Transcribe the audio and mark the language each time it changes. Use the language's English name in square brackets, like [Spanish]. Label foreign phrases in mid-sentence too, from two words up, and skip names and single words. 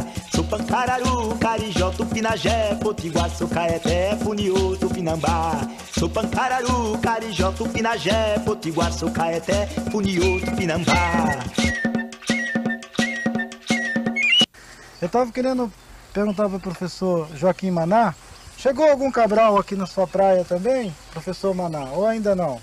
[Portuguese] Sou Pancararu, Carijó, Tupinagé, Potiguar, sou Caeté, Puniú, Tupinambá. Sou Pancararu, Carijó, Tupinagé, Potiguar, sou Caeté, Puniú, Tupinambá. Eu estava querendo perguntar para o professor Joaquim Maná, chegou algum cabral aqui na sua praia também, professor Maná, ou ainda não?